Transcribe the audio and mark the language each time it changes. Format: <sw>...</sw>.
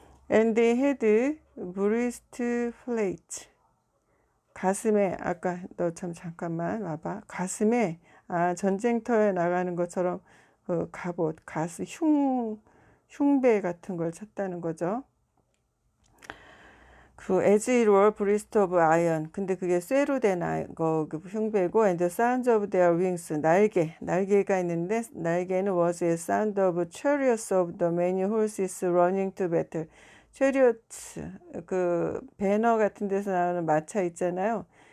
<en>And they had breastplate.</en> <ko>가슴에, 아까 너 참 잠깐만 와봐. 가슴에, 전쟁터에 나가는 것처럼 그 갑옷, 가슴, 흉배 같은 걸 찼다는 거죠.</ko> <en>그 as it were breast of iron.</en> <ko>근데 그게 쇠로 된 그 흉배고, and the sound of their wings.</ko> <en>날개가 있는데, 날개는 was a sound of chariots of the many horses running to battle.</en> <ko>chariot, 그 배너 같은 데서 나오는 마차 있잖아요.</ko>